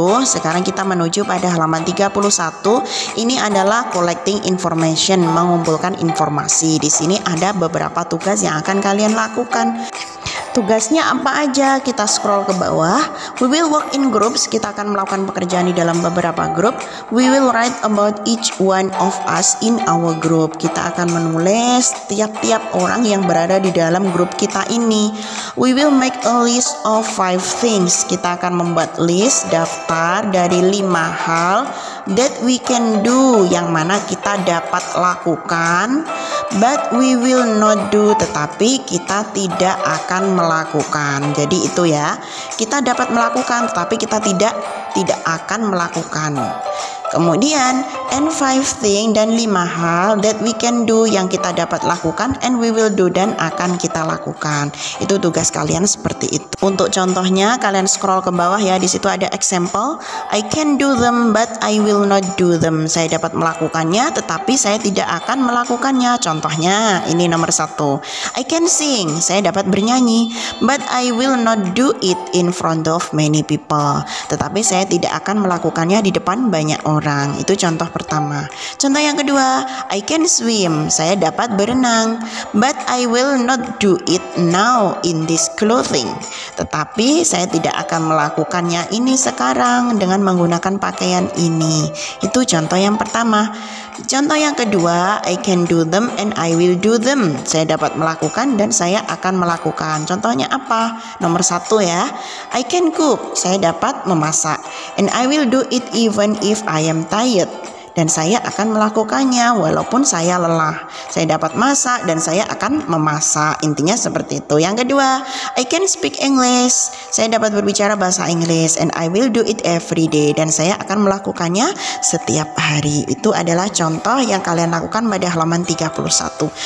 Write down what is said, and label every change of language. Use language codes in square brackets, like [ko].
[id] Sekarang kita menuju pada halaman 31. Ini adalah collecting information, mengumpulkan informasi. Di sini ada beberapa tugas yang akan kalian lakukan. Tugasnya apa aja? Kita scroll ke bawah. [en] We will work in groups. [id] Kita akan melakukan pekerjaan di dalam beberapa grup. [en] We will write about each one of us in our group. [id] Kita akan menulis tiap-tiap orang yang berada di dalam grup kita ini. [en] We will make a list of 5 things. [id] Kita akan membuat list, daftar dari 5 hal [en] that we can do, [id] yang mana kita dapat lakukan, [en] but we will not do, [id] tetapi kita tidak akan melakukan. Jadi itu ya, kita dapat melakukan tetapi kita tidak akan melakukan. Kemudian [en] and 5 thing, [id] dan 5 hal [en] that we can do, [id] yang kita dapat lakukan, [en] and we will do, [id] dan akan kita lakukan. Itu tugas kalian seperti itu. Untuk contohnya kalian scroll ke bawah ya, di situ ada example. [en] I can do them but I will not do them. [id] Saya dapat melakukannya tetapi saya tidak akan melakukannya. Contohnya ini nomor 1. [en] I can sing, [id] saya dapat bernyanyi, [en] but I will not do it in front of many people. [id] Tetapi saya tidak akan melakukannya di depan banyak orang. Itu contoh pertama. Contoh yang kedua, [en] I can swim, [id] saya dapat berenang, [en] but I will not do it now in this clothing. [id] Tetapi saya tidak akan melakukannya ini sekarang dengan menggunakan pakaian ini. Itu contoh yang pertama. Contoh yang kedua, [en] I can do them and I will do them. [id] Saya dapat melakukan dan saya akan melakukan. Contohnya apa? Nomor 1 ya. [en] I can cook, [id] saya dapat memasak. [en] And I will do it even if I am tired. [id] Dan saya akan melakukannya walaupun saya lelah. Saya dapat masak dan saya akan memasak. Intinya seperti itu. Yang kedua, [en] I can speak English. [id] Saya dapat berbicara bahasa Inggris, [en] and I will do it every day. [id] Dan saya akan melakukannya setiap hari. Itu adalah contoh yang kalian lakukan pada halaman 31.